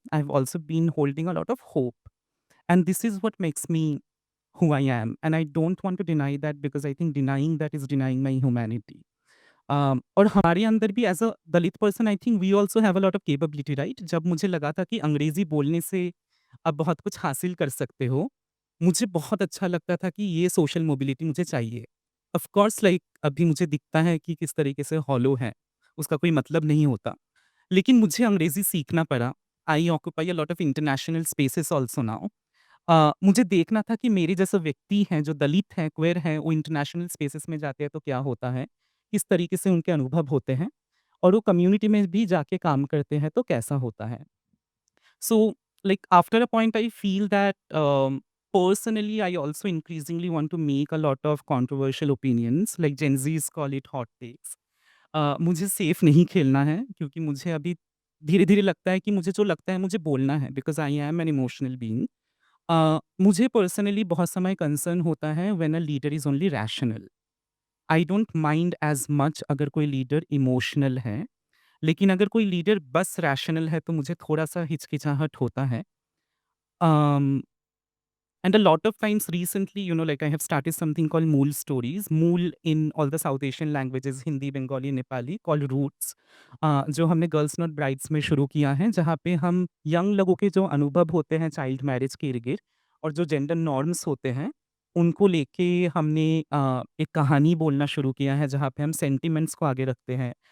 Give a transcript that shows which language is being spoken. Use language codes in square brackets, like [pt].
[en] I've also been holding a lot of hope. And this is what makes me who I am. And I don't want to deny that because I think denying that is denying my humanity. [hi] और हमारे अंदर भी [en] As a Dalit person I think we also have a lot of capability right? [hi] जब मुझे लगा था कि अंग्रेज़ी बोलने से आप बहुत कुछ हासिल कर सकते हो, मुझे बहुत अच्छा लगता था कि ये सोशल मोबिलिटी मुझे चाहिए। ऑफ़ कोर्स लाइक अभी मुझे दिखता है कि किस तरीके से हॉलो है, उसका कोई मतलब नहीं होता। लेकिन मुझे अंग्रेज़ी सीखना पड़ा। [en] I occupy a lot of international spaces also now. [hi] मुझे देखना था कि मेरे जैसा व्यक्ति हैं, जो दलित हैं, क्वेर हैं, वो इंटरनेशनल स्पेसेस में जाते हैं तो क्या होता है? किस तरीके से उनके अनुभव होते हैं? और वो कम्युनिटी में भी जाके काम करते हैं तो कैसा होता है? [en] So, like after a point, I feel that personally, I also increasingly want to make a lot of controversial opinions, like Gen Zs call it hot takes. [hi] मुझे सेफ नहीं खेलना है क्योंकि मुझे अभी धीरे-धीरे लगता है कि मुझे जो लगता है मुझे बोलना है [en] Because I am an emotional being. [hi] मुझे पर्सनली बहुत समय कंसर्न होता है [en] When a leader is only rational. I don't mind as much [hi] अगर कोई लीडर इमोशनल है। लेकिन अगर कोई लीडर बस रैशनल है तो मुझे थोड़ा-सा हिचकिचाहट होता है। [en] Um, and a lot of times recently, like I have started something called Mool Stories. Mool in all the South Asian languages, Hindi, Bengali, Nepali, called Roots, [hi] जो हमने गर्ल्स नॉट ब्राइड्स में शुरू किया है, जहाँ पे हम यंग लोगों के जो अनुभव होते हैं चाइल्ड मैरिज के इर्द-गिर्द और जो जेंडर नॉर्म्स होते हैं, उनको लेके हमने एक कहानी बोलना शुरू किया है, जहाँ पे हम सेंटिमेंट्स को आगे रखते हैं।